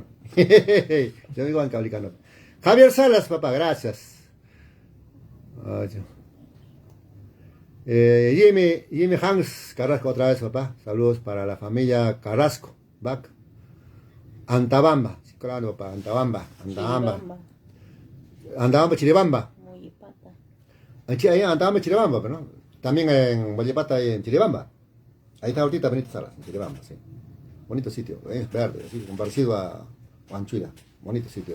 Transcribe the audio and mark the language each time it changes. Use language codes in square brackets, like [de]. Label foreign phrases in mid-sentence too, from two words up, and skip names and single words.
[es] Yo digo bancablicano. Javier Salas, papá, gracias. Jimmy Hans Carrasco otra vez, papá. Saludos para la familia Carrasco. Back. Antabamba. Sí, claro, papá. Antabamba. Antabamba, Chiribamba. Moyepata. Ahí Antabamba, Chiribamba, pero no. También en Moyepata y en Chiribamba. Ahí está ahorita Benito Salas, en Chiribamba, sí. Bonito sitio, es verde, así, parecido a Huanchuila. Bonitos sitios.